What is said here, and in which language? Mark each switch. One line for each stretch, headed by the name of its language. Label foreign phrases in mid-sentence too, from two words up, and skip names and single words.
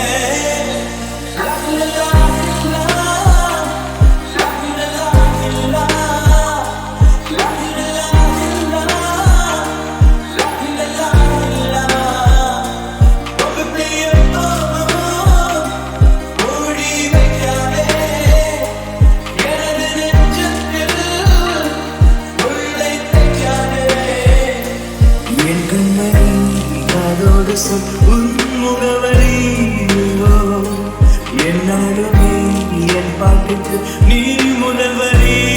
Hindi: ला ला ला ला, ला ला ला ला, ला ला ला ला, वो प्रिय
Tamil: ஓடி வைக்காதே முகவரி என்னாலுமே என் பாட்டுக்கு நீ முதல்வரி.